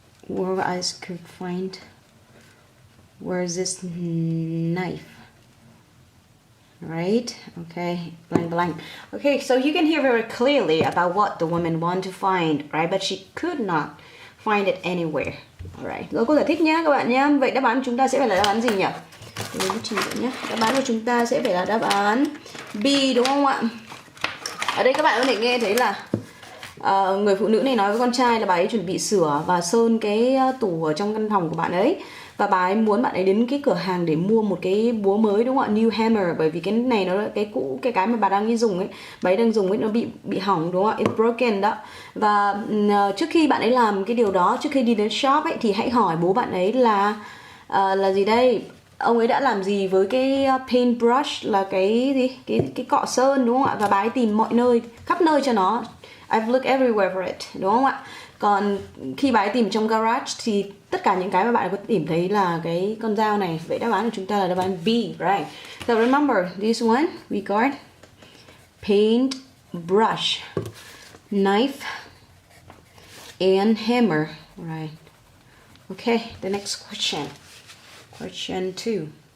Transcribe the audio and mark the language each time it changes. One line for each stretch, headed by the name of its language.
English: All I could find was this knife. Right? Okay, blank blank. Okay, so you can hear very clearly about what the woman wanted to find, right? But she could not find it anywhere.
Vietnamese: Alright, rồi cô giải thích nhé các bạn nhé. Vậy đáp án của chúng ta sẽ phải là đáp án gì nhỉ? Để mình chỉ nhé. Đáp án của chúng ta sẽ phải là đáp án B đúng không ạ? Ở đây các bạn có thể nghe thấy là người phụ nữ này nói với con trai là bà ấy chuẩn bị sửa và sơn cái tủ ở trong căn phòng của bạn ấy. Và bà ấy muốn bạn ấy đến cái cửa hàng để mua một cái búa mới đúng không ạ? New hammer, bởi vì cái này nó là cái cũ, cái mà bà đang đi dùng ấy, bà ấy đang dùng ấy nó bị hỏng đúng không ạ? It's broken đó. Và trước khi bạn ấy làm cái điều đó, trước khi đi đến shop ấy thì hãy hỏi bố bạn ấy là gì đây? Ông ấy đã làm gì với cái paintbrush là cái gì? Cái cọ sơn đúng không ạ? Và bà ấy tìm mọi nơi, khắp nơi cho nó.
English: I've looked everywhere for it, đúng không ạ?
Vietnamese: Còn khi bà ấy tìm trong garage thì tất cả những cái mà bạn có tìm thấy là cái con dao này. Vậy đáp án của chúng ta là đáp án B, right?
English: So remember this one, we got paint brush, knife, and hammer, right? Okay, the next question. Question 2.